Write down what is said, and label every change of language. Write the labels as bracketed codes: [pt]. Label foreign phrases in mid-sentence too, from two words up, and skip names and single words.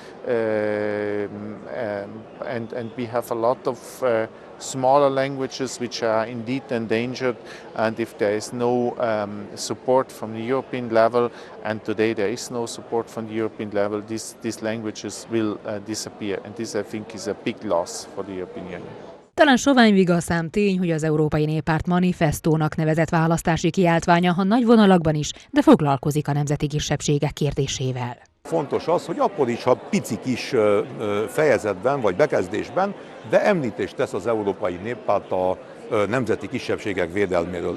[en] And we have a lot of smaller languages which are indeed endangered, and if there is no support from the European level, and today there is no support from the European level, these languages will disappear, and this I think is a big loss for the European Union. [hu] Talán sovány vigaszám tény, hogy az Európai Néppárt manifestónak nevezett választási kiáltványa, ha nagy vonalakban is, de foglalkozik a nemzeti kisebbségek kérdésével. Fontos az, hogy akkor is, ha pici kis fejezetben vagy bekezdésben, de említést tesz az Európai Néppárt a nemzeti kisebbségek védelméről.